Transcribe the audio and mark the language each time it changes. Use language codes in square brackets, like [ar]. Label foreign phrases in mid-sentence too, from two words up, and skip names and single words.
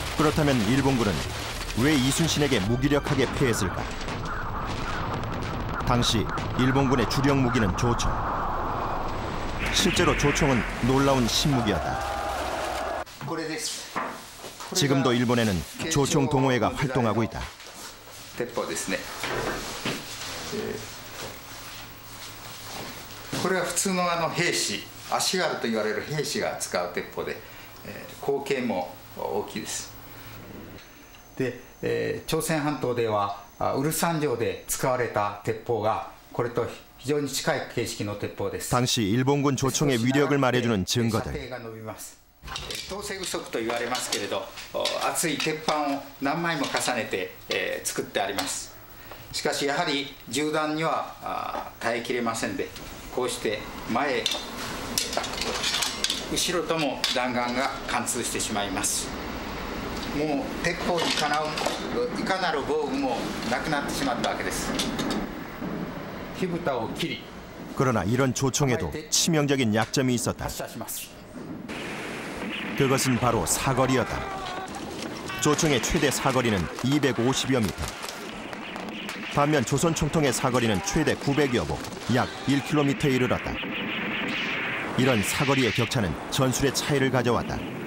[ko] 그렇다면 일본군은 왜 이순신에게 무기력하게 패했을까? 당시 일본군의 주력 무기는 조총. 실제로 조총은 놀라운 신무기였다. 지금도 일본에는 조총 동호회가 활동하고 있다. [ja] 鉄砲ですね。これは普通の兵士、足軽と言われる兵士が使う鉄砲で、口径も大きいです。で、朝鮮半島ではウルサン城で使われた鉄砲がこれと非常に近い形式の鉄砲です。 [ko] 당시 일본군 조총의 위력을 말해주는 증거들. [ja] 統制不足と言われますけれど、厚い鉄板を何枚も重ねて、作ってあります。しかしやはり銃弾には耐えきれませんで、こうして前後ろとも弾丸が貫通してしまいます。もう鉄砲にかなういかなる防具もなくなってしまったわけです。火蓋を切り [ko] 그러나 이런 조총에도 치명적인 약점이 있었다. [ja] 発射します。 [ko] 그것은 바로 사거리였다. 조총의 최대 사거리는 250여 미터. 반면 조선 총통의 사거리는 최대 900여 보, 약 1km에 이르렀다. 이런 사거리의 격차는 전술의 차이를 가져왔다.